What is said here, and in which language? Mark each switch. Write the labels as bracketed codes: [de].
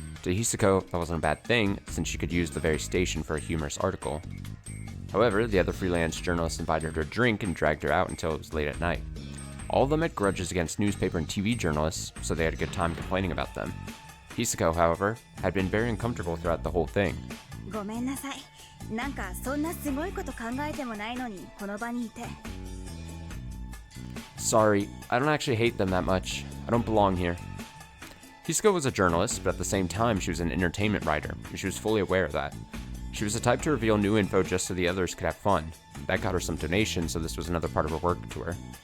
[en] To Hisako, that wasn't a bad thing, since she could use the very station for a humorous article. However, the other freelance journalists invited her to drink and dragged her out until it was late at night. All of them had grudges against newspaper and TV journalists, so they had a good time complaining about them. Hisako, however, had been very uncomfortable throughout the whole thing. [ja] ごめんなさい。なんかそんなすごいこと考えてもないのにこの場にいて。 [en] Sorry, I don't actually hate them that much. I don't belong here. Hisako was a journalist, but at the same time she was an entertainment writer, and she was fully aware of that. She was the type to reveal new info just so the others could have fun. That got her some donations, so this was another part of her work tour.